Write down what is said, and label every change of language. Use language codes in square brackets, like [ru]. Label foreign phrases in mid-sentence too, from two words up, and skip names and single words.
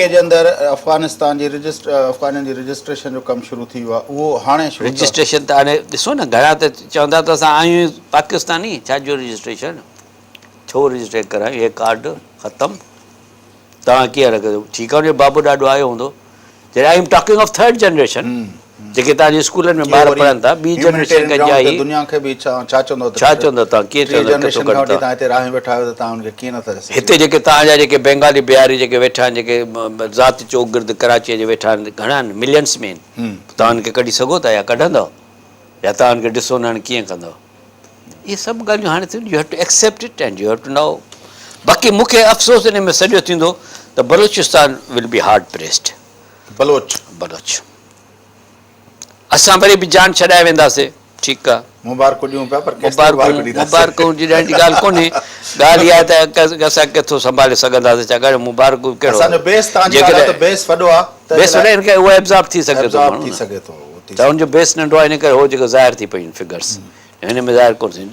[sd] के जे अंदरि अफ़गानिस्तान जी अफ़गाननि जी रजिस्ट्रेशन जो कमु शुरू थी वियो आहे, उहो हाणे रजिस्ट्रेशन त हाणे ॾिसो न घणा त चवंदा त असां आहियूं पाकिस्तानी, छाजो रजिस्ट्रेशन, छो रजिस्ट्रेट करायूं, हे कार्ड ख़तमु, तव्हां कीअं रखंदो, ठीकु आहे बाबू ॾाढो आयो हूंदो। जॾहिं [en] I am talking of 3rd generation [sd] जेके तव्हांजे स्कूलनि में ॿार पढ़नि था, 2 जनरेशन खां जाई दुनिया खे बि छा चवंदो तव्हां कीअं चवंदो हिते राह वेठा आहियो त तव्हां हुनखे कीअं नथा हिते जेके तव्हांजा जेके बंगाली बिहारी जेके वेठा आहिनि, जेके ज़ात चौगिर्द कराचीअ जे वेठा आहिनि, घणा आहिनि मिलियंस में आहिनि, तव्हां हुनखे कढी सघो था या कढंदव, या तव्हां हुनखे ॾिसो न हाणे कीअं कंदव। इहे सभु ॻाल्हियूं हाणे थियूं, [en] You have to accept it and you have to know. [sd] बाक़ी मूंखे अफ़सोस इन में सॼो थींदो त बलूचिस्तान [en] will be hard pressed. [sd] बलोच असां वरी बि जान छॾाए वेंदासीं, ठीकु आहे, मुबारकूं ॾियूं पिया, पर मुबारकूं जी ॻाल्हि कोन्हे, ॻाल्हि इहा आहे त असां किथां संभाले सघंदासीं, छाकाणि मुबारकूं कहिड़ो उहो एब्ज़ॉर्ब थी सघे थो, त हुनजो बेस नंढो आहे, इन करे उहो जेको ज़ाहिर थी पयूं फिगर्स हिन में ज़ाहिर कोन थी।